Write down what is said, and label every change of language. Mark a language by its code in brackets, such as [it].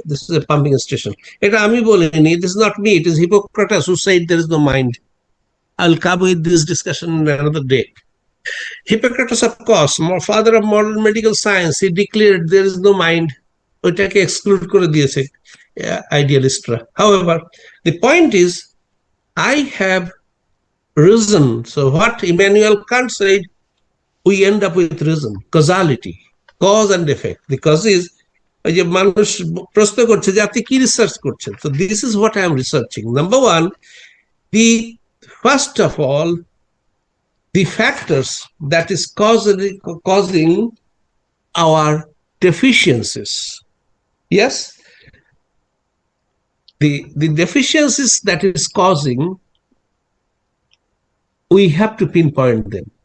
[en] This is a pumping station. [bn] এটা আমি বলিনি. [en] This is not me. It is Hippocrates who said there is no mind. I'll come with this discussion another day. Hippocrates, of course, father of modern medical science, he declared there is no mind. [bn] ওইটাকে exclude করে দিয়েছে idealistরা. [en] However, the point is, I have reason. So what Immanuel Kant said, we end up with reason, causality, cause and effect. The cause is, [bn] ওই যে মানুষ প্রশ্ন করছে যে আপনি কি রিসার্চ করছেন? [en] So this is what I am researching. Number one, first of all, the factors that is causing our deficiencies. Yes, the deficiencies that is causing, we have to pinpoint them.